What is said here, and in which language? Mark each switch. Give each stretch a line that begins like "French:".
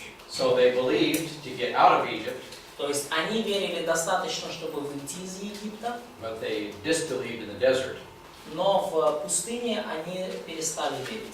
English: So they believed to get out of Egypt,
Russian: То есть они верили достаточно, чтобы выйти из Египта,
English: but they disbelieved in the desert.
Russian: но в пустыне они перестали верить.